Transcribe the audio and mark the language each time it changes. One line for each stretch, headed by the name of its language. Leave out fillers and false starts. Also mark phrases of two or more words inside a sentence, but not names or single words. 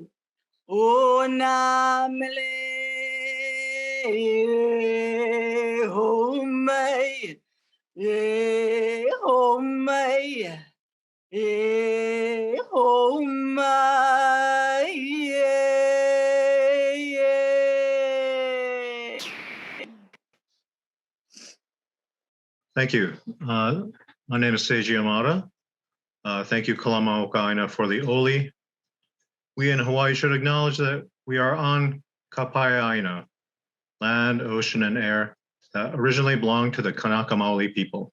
Hawaiian: O na mele. E ho mai. E ho mai. E ho mai.
English: Thank you. My name is Seiji Yamada. Thank you, Kalamaoka'aina, for the oli. We in Hawaii should acknowledge that we are on Kapai'aina, land, ocean, and air that originally belonged to the Kanaka Maoli people.